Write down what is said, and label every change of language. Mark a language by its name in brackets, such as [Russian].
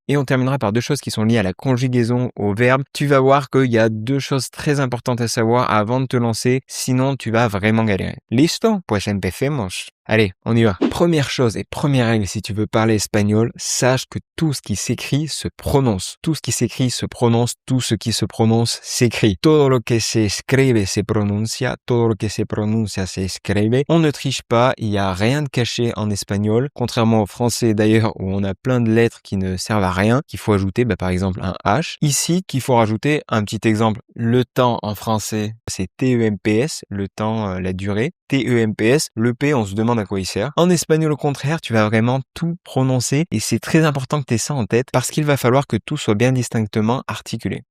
[French] Et on terminera par deux choses qui sont liées à la conjugaison, au verbe. Tu vas voir qu'il y a deux choses très importantes à savoir avant de te lancer, sinon tu vas vraiment galérer. Listo? [Spanish] Pues empecemos. [French] Allez, on y va. Première chose et première règle si tu veux parler espagnol, sache que tout ce qui s'écrit se prononce. Tout ce qui s'écrit se prononce, tout ce qui se prononce s'écrit. [Spanish] Todo lo que se escribe se pronuncia, todo lo que se pronuncia se escribe. [French] On ne triche pas, il n'y a rien de caché en espagnol, contrairement au français d'ailleurs où on a plein de lettres qui ne servent à rien, qu'il faut ajouter par exemple un H. Ici, qu'il faut rajouter un petit exemple. Le temps en français, c'est TEMPS, le temps, la durée. TEMPS, le P, on se demande à quoi il sert. En espagnol, au contraire, tu vas vraiment tout prononcer et c'est très important que tu aies ça en tête parce qu'il va falloir que tout soit bien distinctement articulé.